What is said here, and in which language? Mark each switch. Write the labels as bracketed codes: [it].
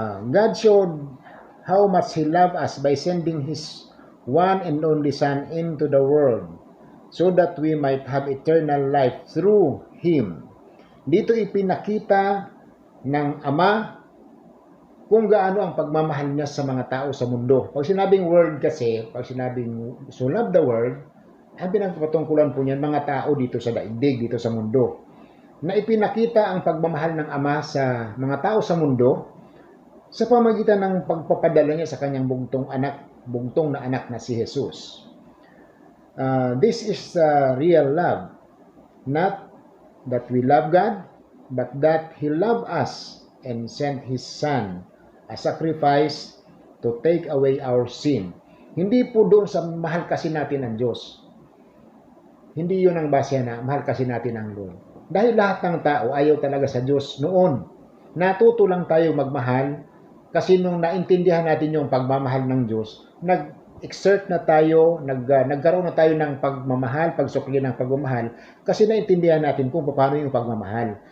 [en] God showed how much He loved us by sending His one and only Son into the world so that we might have eternal life through Him. [tl] Dito ipinakita ng Ama kung gaano ang pagmamahal niya sa mga tao sa mundo. Pag sinabing world kasi, pag sinabing [en] so love the world, [tl] ang pinagpatungkulan po niyan mga tao dito sa daigdig, dito sa mundo. Na ipinakita ang pagmamahal ng Ama sa mga tao sa mundo sa pamagitan ng pagpapadala niya sa kanyang bugtong na anak na si Jesus. [en] This is real love. Not that we love God, but that He loved us and sent His Son, a sacrifice to take away our sin. [tl] Hindi po doon sa mahal kasi natin ang Diyos. Hindi yun ang base na mahal kasi natin ang Lord. Dahil lahat ng tao ayaw talaga sa Diyos noon. Natuto lang tayo magmahal kasi nung naintindihan natin yung pagmamahal ng Diyos, nag-exert na tayo, nagkaroon na tayo ng pagmamahal, pagsukli ng pagmamahal kasi naintindihan natin kung paano yung pagmamahal.